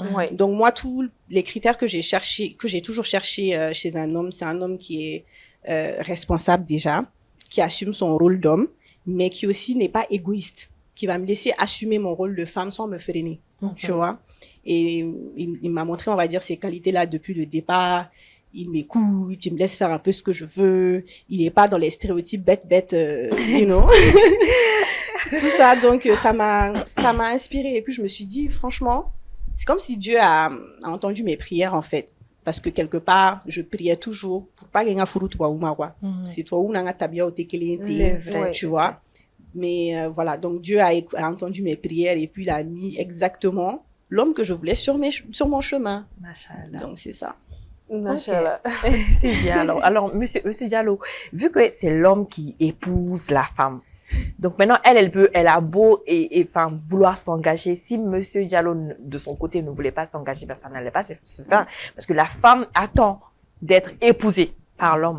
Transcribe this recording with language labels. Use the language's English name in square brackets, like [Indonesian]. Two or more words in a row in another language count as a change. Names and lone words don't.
[French] Donc moi, tous les critères que j'ai toujours cherché chez un homme, c'est un homme qui est responsable déjà, qui assume son rôle d'homme, mais qui aussi n'est pas égoïste, qui va me laisser assumer mon rôle de femme sans me freiner, tu vois. Et il m'a montré, on va dire, ces qualités-là depuis le départ. Il m'écoute, il me laisse faire un peu ce que je veux. Il n'est pas dans les stéréotypes bêtes, [English] you know. [French] Tout ça, donc ça m'a inspirée. Et puis je me suis dit, franchement, c'est comme si Dieu a entendu mes prières en fait, parce que quelque part je priais toujours pour pas gagner furu toi ou quoi. C'est toi ou nanga tabia o tekele, tu vois. Mais voilà, donc Dieu a entendu mes prières et puis il a mis exactement l'homme que je voulais sur mon chemin. Machallah. Donc c'est ça. Machallah. Okay. C'est bien. Alors monsieur Diallo, vu que c'est l'homme qui épouse la femme, donc maintenant elle a beau et enfin vouloir s'engager, si monsieur Diallo de son côté ne voulait pas s'engager, ben ça n'allait pas se faire parce que la femme attend d'être épousée par l'homme.